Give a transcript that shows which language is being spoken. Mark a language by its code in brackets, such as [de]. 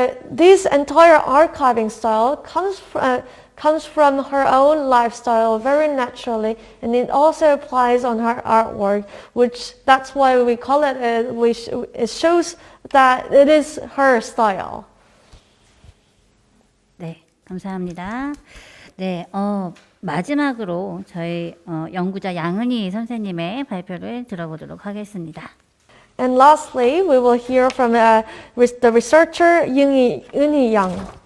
[en] This entire archiving style comes from her own lifestyle very naturally, and it also applies on her artwork, that's why we call it. It shows that it is her style. [ko] 네, 감사합니다. 네, 마지막으로 저희 연구자 양은희 선생님의 발표를 들어보도록 하겠습니다. [en] And lastly, we will hear from the researcher Eunhee Young.